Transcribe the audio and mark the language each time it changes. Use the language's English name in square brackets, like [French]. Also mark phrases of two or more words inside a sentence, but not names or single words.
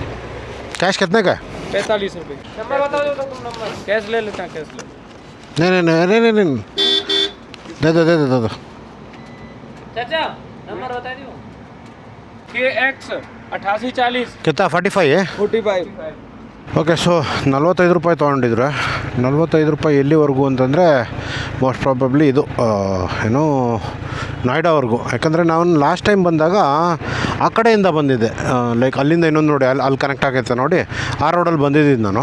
[Hindi] कैश कितने का है? 45 रुपये। नंबर बताओ तो तुम, नंबर कैश ले लेते हैं, कैश ले। नहीं दे दो चाचा नंबर बता दियो। KX 8840 कितना 45 है? 45। [English] okay, so [Kannada] 45 ರೂಪಾಯಿ ತೊಗೊಂಡಿದ್ರೆ 45 ರೂಪಾಯಿ ಎಲ್ಲಿವರೆಗೂ ಅಂತಂದರೆ [English] most probably [Kannada] ಇದು ಏನೋ ನೋಯ್ಡಾವರೆಗೂ। ಯಾಕಂದರೆ ನಾನು [English] last time [Kannada] ಬಂದಾಗ ಆ ಕಡೆಯಿಂದ ಬಂದಿದ್ದೆ, ಲೈಕ್ ಅಲ್ಲಿಂದ ಇನ್ನೊಂದು ನೋಡಿ ಅಲ್ಲಿ ಕನೆಕ್ಟ್ ಆಗೈತೆ ನೋಡಿ, ಆ ರೋಡಲ್ಲಿ ಬಂದಿದ್ದು ನಾನು।